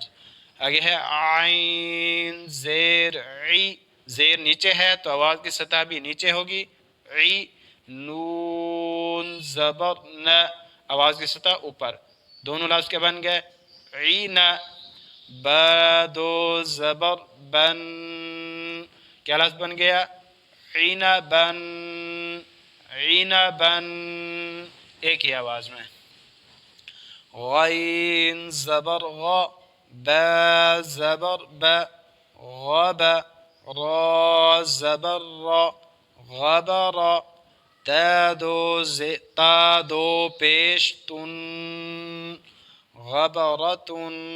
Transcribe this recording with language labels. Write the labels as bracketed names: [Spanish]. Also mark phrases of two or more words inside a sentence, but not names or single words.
[Urdu] آگے ہے عین زیر عی، زیر نیچے ہے تو آواز کی سطح بھی نیچے ہوگی، عی، نون زبر ن، آواز کی سطح اوپر، دونوں لفظ کے بن گئے عین، با دو زبر بن، کیا لفظ بن گیا؟ عنبن، عنبن، ایک ہی آواز میں۔ غین زبر غ، با زبر ب، غب، را زبر را، غبر، تا دو پیش تن، غبرتن،